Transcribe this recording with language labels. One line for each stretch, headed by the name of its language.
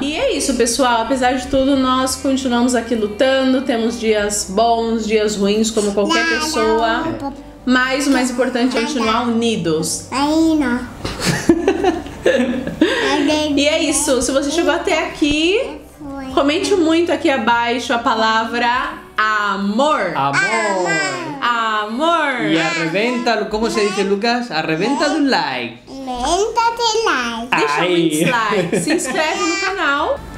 Portuguese: E é isso, pessoal. Apesar de tudo, nós continuamos aqui lutando. Temos dias bons, dias ruins, como qualquer pessoa. mas o mais importante é continuar unidos. Aí não. E é isso, se você chegou até aqui, comente muito aqui abaixo a palavra amor. Amor. Amor.
Spanish: Y arrebéntalo, ¿cómo se dice, Lucas? Arrebéntalo un like. Lenta de like.
Portuguese: Deixa muitos likes, se inscreve no canal.